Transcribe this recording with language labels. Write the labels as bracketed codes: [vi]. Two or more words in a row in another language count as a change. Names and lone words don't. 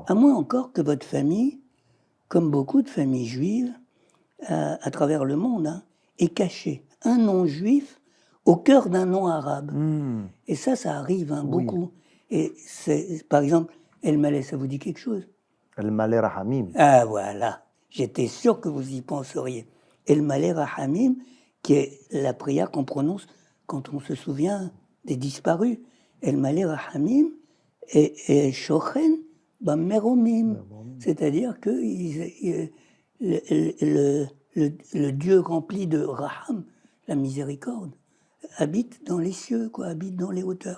[fr] À moins encore que votre famille, comme beaucoup de familles juives, à travers le monde, hein, ait caché un nom juif au cœur d'un nom arabe. Et ça arrive hein, beaucoup. Et c'est, par exemple, El-Maleh, ça vous dit quelque chose ? El-Maleh Rahamim. Ah voilà, j'étais sûr que vous y penseriez. El-Maleh Rahamim, qui est la prière qu'on prononce quand on se souvient des disparus. [he] אל מלא רחמים et שוכן במרומים. [fr] C'est-à-dire que le Dieu rempli de Raham, la miséricorde, habite dans les cieux, quoi, habite dans les hauteurs.